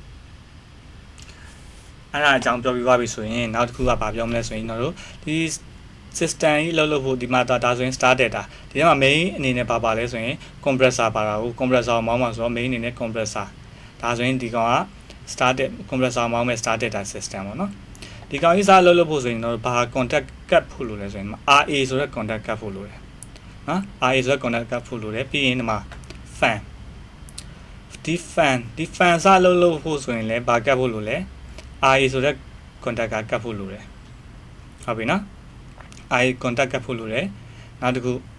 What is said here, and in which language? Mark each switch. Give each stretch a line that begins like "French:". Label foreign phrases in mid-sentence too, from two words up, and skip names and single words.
Burmese: အဲ့ဒါအကြောင်းပြောပြသွားပြီဆိုရင်နောက်တစ်ခုကဘာပြောမလဲဆိုရင်ကျွန်တော်တို့ဒီ system ကြီးလှုပ်ဖို့ဒီမှာဒါဆိုရင်
English: start data
Burmese: ဒီထဲမှာ main အနေနဲ့ပါလဲဆိုရင် compressor ပါတာကို compressor မောင်းမှာဆိုတော့ main အနေနဲ့ compressor ဒါဆိုရင်ဒီကောင်က
English: started compressor
Burmese: မောင်းမဲ့
English: start data system
Burmese: ပေါ့နော်ဒီကောင်ကြီးစားလှုပ်ဖို့ဆိုရင်တော့ဘာ
English: contact cut
Burmese: ဖို့လိုလဲဆိုရင် RA ဆိုတဲ့
English: contact cut
Burmese: ဖို့လိုတယ်နော် RA ဆိုတဲ့
English: contact cut
Burmese: ဖို့လိုတယ်ပြီးရင်ဒီမှာ fan ဒီ fan စားလှုပ်ဖို့ဆိုရင်လည်းဘာ cut ဖို့လိုလဲ RA ဆိုတဲ့ contact က cut ဖို့လိုတယ်ဟုတ်ပြီနော်
English: RA contact cut
Burmese: ဖို့လိုတယ်နောက်တစ်ခု